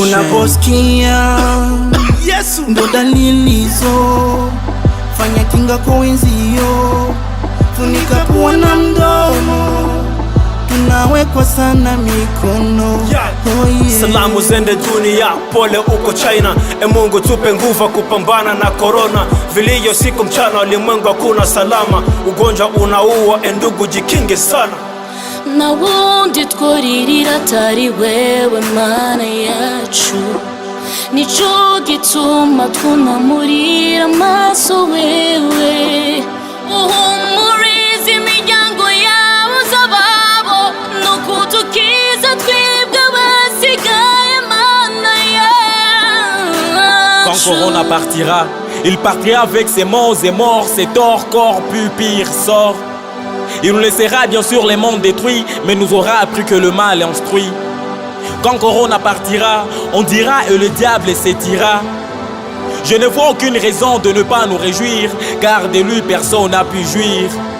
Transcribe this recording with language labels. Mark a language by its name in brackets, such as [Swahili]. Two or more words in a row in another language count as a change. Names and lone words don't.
[Swahili] Unaposikia Yesu ndo dalili hizo, fanya kinga kwa wenzio, funika pua na mdomo, tunawekwa sana mikono. [English] Oh yeah. [Swahili] Salamu zende dunia, pole uko China. Mungu tupe nguvu kupambana na corona. Vilio siku mchana, ulimwengu hakuna salama. Ugonjwa unaua, ndugu jikinge sana. [Rundi] Na wundi tworirira atari wewe Mana yacu, nico gituma twunamurira amaso wewe. Uhumuriza imiryango yabo z'ababo, no kutukiza twebwe abasigaye Mana yacu. [French] Quand Corona partira, il partira avec ses morts et morts, ses torts, corps, plus pire sort. Il nous laissera bien sûr les mondes détruits, mais nous aura appris que le mal est instruit. Quand Corona partira, on dira et le diable s'étira. Je ne vois aucune raison de ne pas nous réjouir, car de lui personne n'a pu jouir.